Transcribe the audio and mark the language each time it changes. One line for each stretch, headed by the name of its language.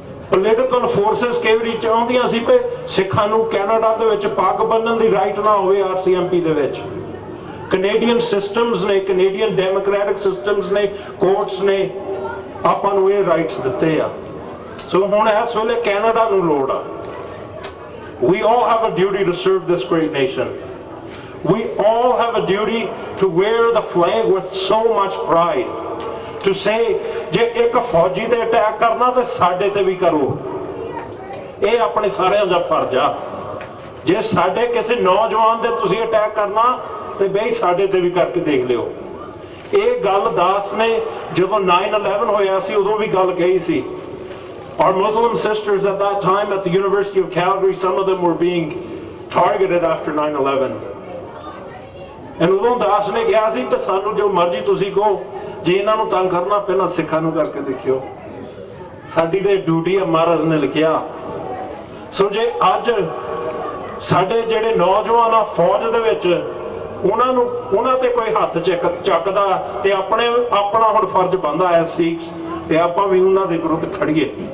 Punjabi: Political forces ਕਈ ਵਾਰੀ ਚਾਹੁੰਦੀਆਂ ਸੀ ਕਿ ਸਿੱਖਾਂ ਨੂੰ ਕੈਨੇਡਾ ਦੇ ਵਿੱਚ ਪੱਗ ਬੰਨ੍ਹਣ ਦੀ ਰਾਈਟ ਨਾ ਹੋਵੇ RCMP ਦੇ ਵਿੱਚ। ਕੈਨੇਡੀਅਨ ਸਿਸਟਮਸ ਨੇ, ਕੈਨੇਡੀਅਨ ਡੈਮੋਕ੍ਰੈਟਿਕ ਸਿਸਟਮਸ ਨੇ, ਕੋਰਟਸ ਨੇ ਆਪਾਂ ਨੂੰ ਇਹ ਰਾਈਟਸ ਦਿੱਤੇ ਆ। ਸੋ ਹੁਣ ਇਸ ਵੇਲੇ ਕੈਨੇਡਾ ਨੂੰ ਲੋੜ ਆ।
English: We all have a duty to serve this great nation. We all have a duty to wear the flag with so much pride. To say,
Punjabi: ਜੇ ਇੱਕ ਫੌਜੀ ਤੇ ਅਟੈਕ ਕਰਨਾ ਤੇ ਸਾਡੇ ਤੇ ਵੀ ਕਰੋ। ਇਹ ਆਪਣੇ ਸਾਰਿਆਂ ਦਾ ਫਰਜ਼ ਆ। ਜੇ ਸਾਡੇ ਕਿਸੇ ਨੌਜਵਾਨ ਤੇ ਤੁਸੀਂ ਅਟੈਕ ਕਰਨਾ ਤੇ ਬਈ ਸਾਡੇ ਤੇ ਵੀ ਕਰਕੇ ਦੇਖ ਲਿਓ। ਇਹ ਗੱਲ ਦਾਸ ਨੇ ਜਦੋਂ 9/11 ਹੋਇਆ ਸੀ ਉਦੋਂ ਵੀ ਗੱਲ ਕਹੀ ਸੀ।
English: Our Muslim sisters at that time at the University of Calgary, some of them were being targeted after 9/11.
Punjabi: And ਉਦੋਂ ਦਾਸ ਨੇ ਕਿਹਾ ਸੀ ਕਿ ਸਾਨੂੰ ਜੋ ਮਰਜ਼ੀ ਤੁਸੀਂ ਕਹੋ, ਜੇ ਇਹਨਾਂ ਨੂੰ ਤੰਗ ਕਰਨਾ ਪਹਿਲਾਂ ਸਿੱਖਾਂ ਨੂੰ ਕਰਕੇ ਦੇਖਿਓ। ਸਾਡੀ ਤੇ ਡਿਊਟੀ ਆ, ਮਹਾਰਾਜ ਨੇ ਲਿਖਿਆ। ਸੋ ਜੇ ਅੱਜ ਸਾਡੇ ਜਿਹੜੇ ਨੌਜਵਾਨ ਆ ਫੌਜ ਦੇ ਵਿੱਚ ਉਹਨਾਂ ਤੇ ਕੋਈ ਹੱਥ ਚੱਕਦਾ ਤੇ ਆਪਣਾ ਹੁਣ ਫਰਜ਼ ਬਣਦਾ ਐ ਸਿੱਖਸ ਤੇ ਆਪਾਂ ਵੀ ਉਹਨਾਂ ਦੇ ਵਿਰੁੱਧ ਖੜੀਏ।